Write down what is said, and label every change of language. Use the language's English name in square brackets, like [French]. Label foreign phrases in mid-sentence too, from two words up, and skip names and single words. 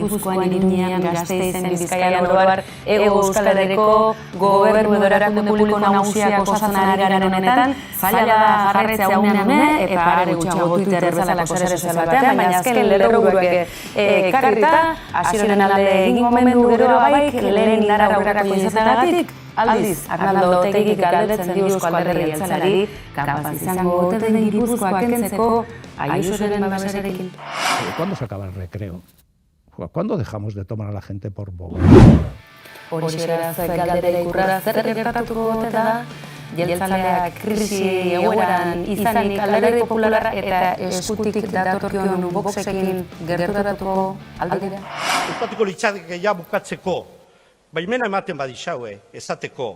[Basque] Gipuzkoan, Iruñean, Gasteizen, Bizkaian, oro har, Hego Euskal Herriko gobernu edo erakunde publiko nagusiak osatzen ari garen honetan, zaila da jarraitzea unean eta are gutxiago Twitter bezalako sare sozial batean, baina azken lerroburuak ekarrita, hasieran alde egingo omen du gero baik, lehen indar aurrerako izateagatik, aldiz, Arnaldo Otegik galdetzen dio Eusko Alderdi Jeltzaleari, kapaz izango ote den Gipuzkoa kentzeko Ayusoren babesarekin. [Spanish] ¿Cuándo se acaba el recreo? ¿Cuándo dejamos de tomar a la gente por boba? [Basque] Horixe da zuek galdera ikurra, zer gertatuko ote da? Jeltzaleak krisi egoeran izanik Alderdi Popularra eta eskutik datorkion Voxekin gerturatuko aldera? Gustatuko litzateke ja bukatzeko, baimena ematen badixaue, esateko.